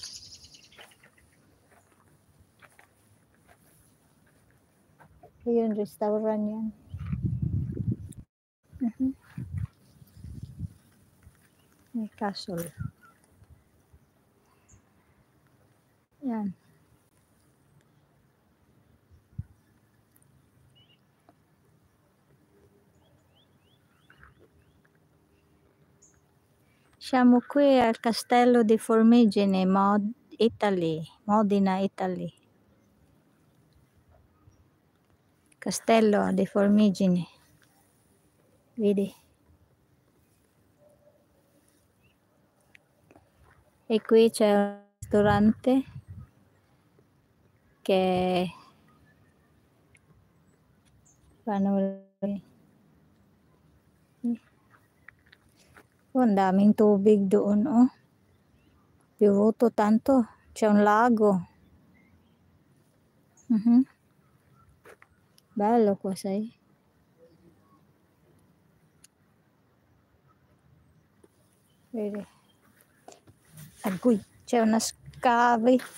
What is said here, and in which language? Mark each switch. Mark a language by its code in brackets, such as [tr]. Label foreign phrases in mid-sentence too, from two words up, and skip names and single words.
[tl] Ayun, restaurant yan. May castle. Yan. [it] Siamo qui al Castello di Formigine, Modena, Italy. Castello di Formigine. Vedi? E qui c'è un ristorante che [tl] ang daming tubig doon oh. [it] Piovuto tanto. C'è un lago. Bello qua, sai? Vedi? Agoy, c'è una scave.